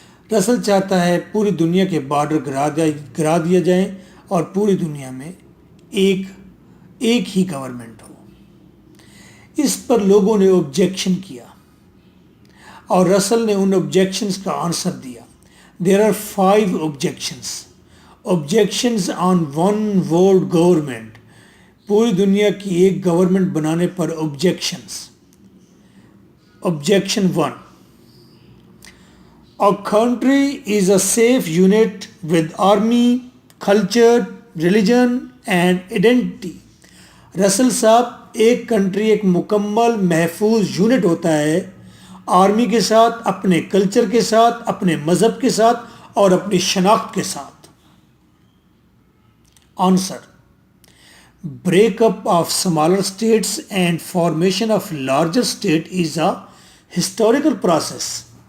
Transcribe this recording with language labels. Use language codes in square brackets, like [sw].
[ur] رسل چاہتا ہے پوری دنیا کے بارڈر گرا دیا جائیں اور پوری دنیا میں ایک ہی گورنمنٹ ہو۔ اس پر لوگوں نے آبجیکشن کیا، اور رسل نے ان آبجیکشنز کا آنسر دیا۔ [en] There are 5 objections. Objections on one world government. [ur] پوری دنیا کی ایک گورنمنٹ بنانے پر objections. [en] Objection 1. A country is a safe unit with army, culture, religion and identity. [ur] رسل صاحب، ایک کنٹری ایک مکمل محفوظ یونٹ ہوتا ہے، آرمی کے ساتھ، اپنے کلچر کے ساتھ، اپنے مذہب کے ساتھ اور اپنی شناخت کے ساتھ۔ Answer: [en] break up of smaller states and formation of larger state is a historical process.